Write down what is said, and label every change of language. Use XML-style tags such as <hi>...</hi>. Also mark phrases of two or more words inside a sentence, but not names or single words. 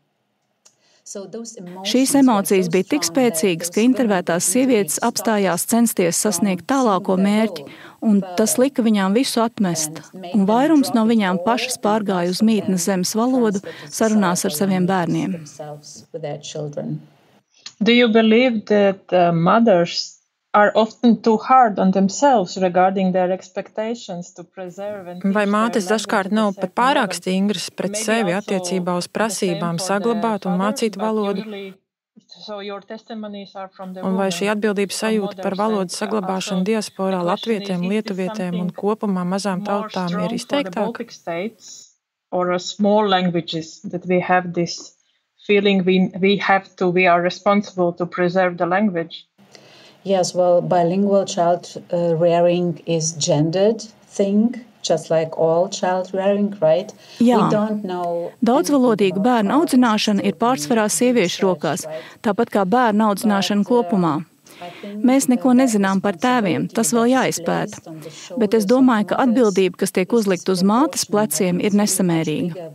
<lv>Šīs emocijas bija tik spēcīgas, ka intervētās sievietes apstājās censties sasniegt tālāko mērķi, un tas lika viņām visu atmest. Un vairums no viņām pašas pārgāja uz mītnes zemes valodu sarunās ar saviem bērniem.</lv> <en>Do you believe that mothers are often too hard on themselves regarding their expectations to preserve and</en> <lv>Vai mātes dažkārt nav pat pārāk stingras pret sevi attiecībā uz prasībām saglabāt un mācīt valodu? Un vai šī atbildības sajūta par valodas saglabāšanu diasporā latvietiem, lietuvietēm un kopumā mazām tautām ir izteiktāka?</lv> <en>Or small languages that we have this feeling we are responsible to preserve the language? Yes, well, bilingual child rearing is gendered thing, just like all child rearing, right?</en> <lv>Jā, daudzvalodīgu bērnu audzināšana ir pārsvarā sieviešu rokās, tāpat kā bērnu audzināšana kopumā. Mēs neko nezinām par tēviem, tas vēl jāizpēta. Bet es domāju, ka atbildība, kas tiek uzlikt uz mātes pleciem, ir nesamērīga.</lv>